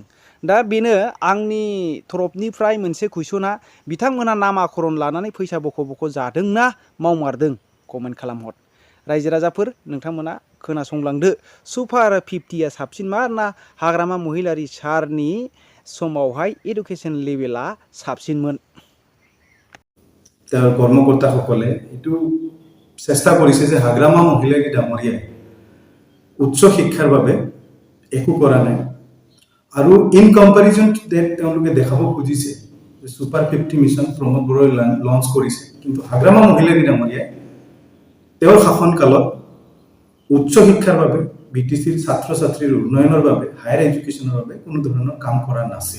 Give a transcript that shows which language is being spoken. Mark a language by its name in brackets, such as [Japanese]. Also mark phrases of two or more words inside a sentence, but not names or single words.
[Bodo] दा बेनो आंनि तरफनिफ्राय मोनसे कुइसना बिथांमोना नामाकरन लानानै फैसा बख' जादोंना मावमारदों? कमेन्ट खालामहर। रायजो राजाफोर नोंथांमोना खोनासंलांदो। सुपार 50आ साबसिन मा ना हाग्रामा महिलारि सारनि समावहाय [English] education levelआ [Bodo] साबसिनमोन? [Assamese] তেওঁৰ কৰ্মকৰ্তাসকলে এইটো চেষ্টা কৰিছে যে হাগ্ৰামা মহিলাৰী ডাঙৰীয়াই উচ্চ শিক্ষাৰ বাবে একো কৰা নাই আৰু [English] in comparison to that [Assamese] তেওঁলোকে দেখাব খুজিছে যে সুপাৰ 50 মিছন প্ৰমোদ বড়োই লঞ্চ কৰিছে, কিন্তু হাগ্ৰামা মহিলাৰী ডাঙৰীয়াই তেওঁৰ শাসনকালত উচ্চ শিক্ষাৰ বাবে বিটিচিৰ ছাত্ৰ ছাত্ৰীৰ উন্নয়নৰ বাবে [English] higher educationৰ [Assamese] বাবে কোনো ধৰণৰ কাম কৰা নাছিল।